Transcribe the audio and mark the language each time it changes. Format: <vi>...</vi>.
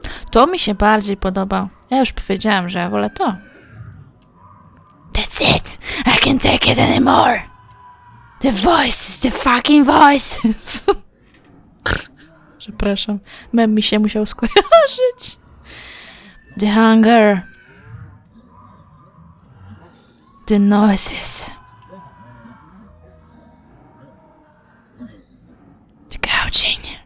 <pl>To mi się bardziej podoba. Ja już powiedziałam, że ja wolę to.</pl> <en>That's it! I can't take it anymore! The voice, the fucking voice!</en> <pl>Przepraszam. Mem mi się musiał skojarzyć.</pl> <en>The hunger. The noises. The gouging.</en>